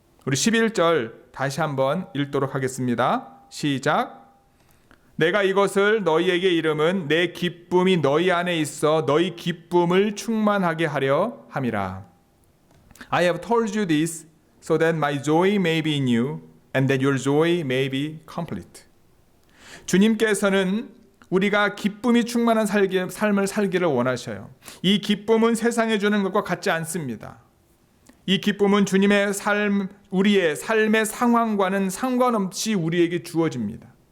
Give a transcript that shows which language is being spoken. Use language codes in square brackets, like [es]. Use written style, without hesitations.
[ko] 우리 11절 다시 한번 읽도록 하겠습니다. 시작. 내가 이것을 너희에게 이름은 내 기쁨이 너희 안에 있어 너희 기쁨을 충만하게 하려 함이라. [en] I have told you this so that my joy may be in you and that your joy may be complete. [ko] 주님께서는 우리가 기쁨이 충만한 삶을 살기를 원하셔요. 이 기쁨은 세상에 주는 것과 같지 않습니다. 이 기쁨은 주님의 삶, 우리의 삶의 상황과는 상관없이 우리에게 주어집니다.